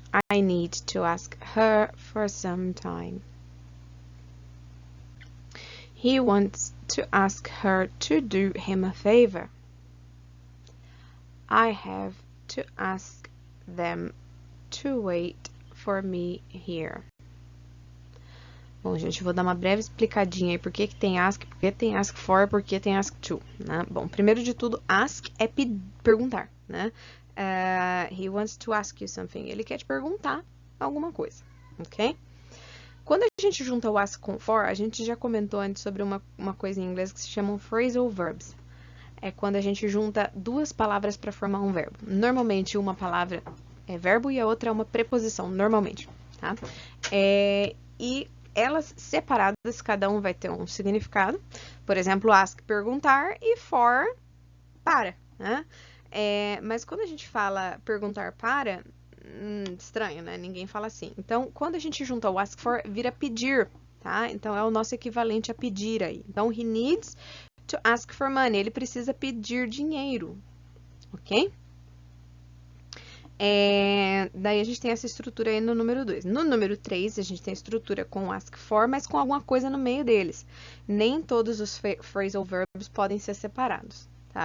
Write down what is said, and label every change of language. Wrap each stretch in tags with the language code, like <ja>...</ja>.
<en>I need to ask her for some time. He wants to ask her to do him a favor. I have to ask them to wait for me here.</en> <pt>Bom, gente, vou dar uma breve explicadinha aí por que tem ask, por que tem ask for, por que tem ask to, né? Bom, primeiro de tudo, ask é perguntar, né?</pt> <en>He wants to ask you something.</en> <pt>Ele quer te perguntar alguma coisa, ok? Quando a gente junta o ask com for, a gente já comentou antes sobre uma coisa em inglês que se chamam phrasal verbs. É quando a gente junta duas palavras para formar um verbo. Normalmente, uma palavra é verbo e a outra é uma preposição, normalmente, tá? E elas separadas, cada um vai ter um significado. Por exemplo, ask, perguntar, e for, para, né? Mas quando a gente fala perguntar para, estranho, né? Ninguém fala assim. Então, quando a gente junta o ask for, vira pedir, tá? Então, é o nosso equivalente a pedir aí. Então,</pt> <en>he needs to ask for money.</en> <pt>Ele precisa pedir dinheiro, ok? Daí a gente tem essa estrutura aí no número 2. No número 3, a gente tem a estrutura com ask for, mas com alguma coisa no meio deles. Nem todos os phrasal verbs podem ser separados, tá?</pt>